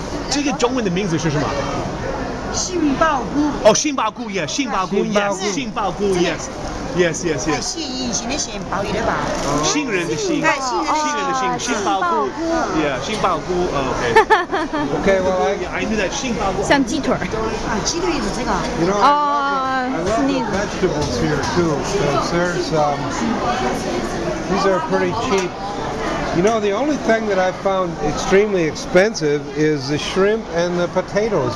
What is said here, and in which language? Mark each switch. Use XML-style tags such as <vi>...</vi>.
<zh>这个中文的名字是什么？杏鲍菇。哦，杏鲍菇 ，</zh> <en>yes，</en> <zh>杏鲍菇杏鲍菇，yes， 杏鲍菇 ，</zh> <en>yes， yes， yes， yes。</en> <zh>杏隐形的杏，鲍鱼的鲍。杏仁的杏，哎杏仁的杏杏鲍菇 ，</zh> <en>yeah，</en> <zh>杏鲍菇。</zh> <en>Oh, okay. Okay, well, I knew that 杏鲍菇。</en> <zh>像鸡腿儿。啊，鸡腿也是这个。</zh> <en>you know, I love the sneeze. vegetables here too, because these are pretty cheap. You know, the only thing that I've found extremely expensive is the shrimp and the potatoes.</en>